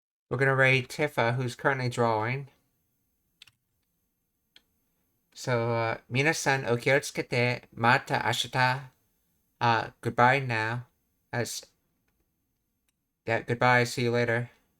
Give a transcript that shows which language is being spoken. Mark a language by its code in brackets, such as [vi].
[en] we're gonna raid Tifa, who's currently drawing. [ja] So, 皆さんお気をつけて、また明日。 [en] Goodbye now. Yeah, goodbye. See you later.